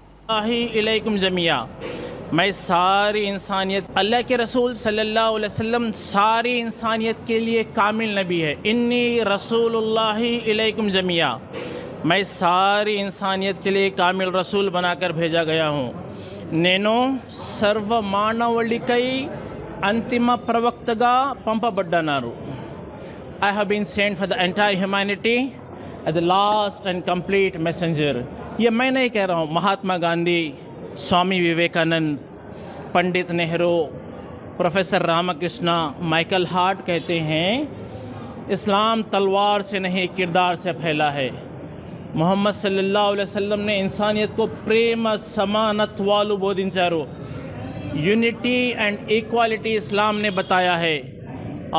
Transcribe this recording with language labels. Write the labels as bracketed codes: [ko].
[ar] अलैकुम जमिया, [hi] मैं सारी इंसानियत, अल्लाह के रसूल सल्लल्लाहु अलैहि वसल्लम सारी इंसानियत के लिए कामिल नबी है। [ar] इन्नी रसूलुल्लाहि अलैकुम जमिया, [hi] मैं सारी इंसानियत के लिए कामिल रसूल बनाकर भेजा गया हूँ। [te] నేను సర్వ మానవుడికై అంతిమ ప్రవక్తగా పంపబడ్డాను। [en] I have been sent for the entire humanity as the last and complete messenger। [hi] ये मैं नहीं कह रहा हूँ, Mahatma Gandhi, Swami Vivekananda, Pandit Nehru, professor Ramakrishna, Michael Hart कहते हैं इस्लाम तलवार से नहीं किरदार से फैला है। मोहम्मद सल्लल्लाहु अलैहि वसल्लम ने इंसानियत को [te] प्रेम समानत्वालु बोधिंचारू, [en] unity and equality [hi] इस्लाम ने बताया है।